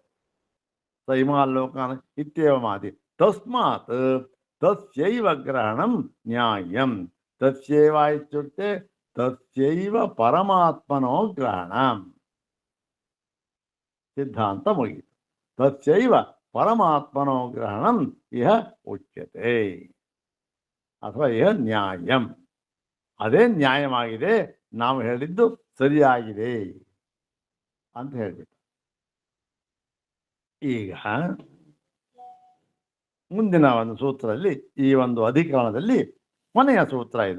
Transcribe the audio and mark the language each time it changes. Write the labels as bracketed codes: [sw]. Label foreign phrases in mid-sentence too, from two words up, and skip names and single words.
[sa] ಸೈಮಾಲೋಕನ ಇತ್ಯೇವ ಮಾದಿ ತಸ್ಮಾತ್ ತಸ್ಯೈವ ಗ್ರಹಣಂ ನ್ಯಾಯಂ. ತಸ್ಯೈವ ಇತ್ಯುಕ್ತೆ ತಸ್ಯೈವ ಪರಮಾತ್ಮನೋ ಗ್ರಹಣಂ. [kn] ಸಿದ್ಧಾಂತ ಮುಗಿಯಿತು. [sa] ತಸ್ಯೈವ ಪರಮಾತ್ಮನೋ ಗ್ರಹಣಂ ಇಹ ಉಚ್ಯತೆ, ಅಥವಾ ಇಹ ನ್ಯಾಯಂ. [kn] ಅದೇ ನ್ಯಾಯವಾಗಿದೆ, ನಾವು ಹೇಳಿದ್ದು ಸರಿಯಾಗಿದೆ ಅಂತ ಹೇಳ್ಬಿಟ್ಟು. ಈಗ ಮುಂದಿನ ಒಂದು ಸೂತ್ರದಲ್ಲಿ, ಈ ಒಂದು ಅಧಿಕರಣದಲ್ಲಿ ಕೊನೆಯ ಸೂತ್ರ ಇದು.